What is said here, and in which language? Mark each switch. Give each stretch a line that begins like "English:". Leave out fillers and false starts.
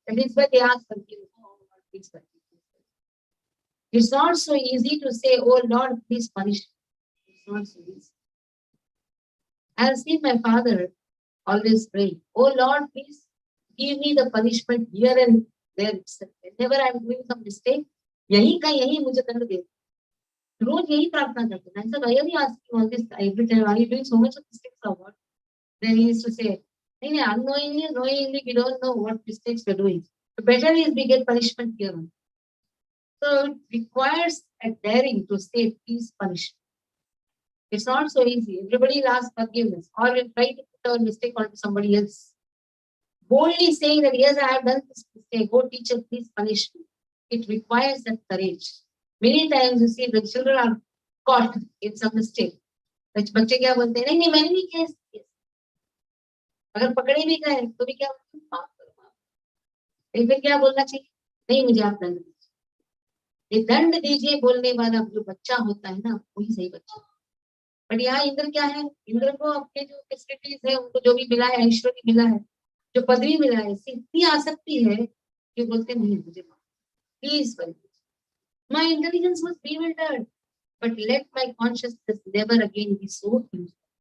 English: That is why they ask forgiveness. Oh Lord, please forgive me. It's not so easy to say, oh Lord, please punish me. It's not so easy. I have seen my father always pray, oh Lord, please give me the punishment here and there itself. Whenever I'm doing some mistake,
Hindi: यही का यही मुझे दंड दे. रोज यही प्रार्थना करते हैं.
English: I said, why are you asking all this every time? Are you doing so much of mistakes or what? Then he used to say, unknowingly, knowingly, we don't know what mistakes we're doing. The better is we get punishment here. So it requires a daring to say, please punish. It's not so easy. Everybody will ask forgiveness or will try to put our mistake onto somebody else. Boldly saying that, yes, I have done this mistake. Go teacher, please punish me. It requires that courage. Many times you see the children are caught in some mistake.
Hindi: बच्चे क्या बोलते हैं, नहीं मैंने नहीं किया. अगर पकड़े भी गए तो भी क्या माफ करो. फिर क्या बोलना चाहिए, नहीं मुझे आप दंड दीजिए. ये दंड दीजिए बोलने वाला जो बच्चा होता है ना, वही सही बच्चा. बट यहाँ इंद्र क्या है, इंद्र को अपने जो फैसिलिटीज है, उनको जो भी मिला है, ऐश्वर्य मिला है, जो पदवी मिला है, इतनी आसक्ति है कि बोलते नहीं मुझे please
English: my intelligence was bewildered, but let my consciousness never again be so huge.